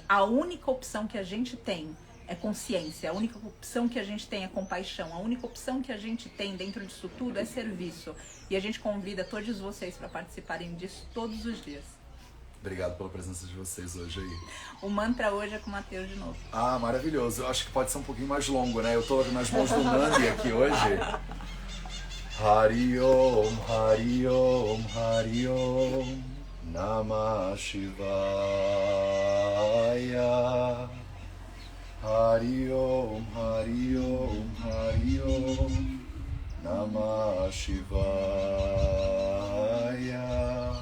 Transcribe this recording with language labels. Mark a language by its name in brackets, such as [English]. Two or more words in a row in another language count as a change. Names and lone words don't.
[Portuguese] A única opção que a gente tem é consciência, a única opção que a gente tem é compaixão, a única opção que a gente tem dentro disso tudo é serviço. E a gente convida todos vocês para participarem disso todos os dias. Obrigado pela presença de vocês hoje aí. O mantra hoje é com o Matheus de novo. Ah, maravilhoso. Eu acho que pode ser um pouquinho mais longo, né? Eu tô nas mãos do Nandi aqui hoje. [Sanskrit] Hari Om, Hari Om, Hari Om, Namah Shivaya. Hari Om, Hari Om, Hari Om, Namah Shivaya.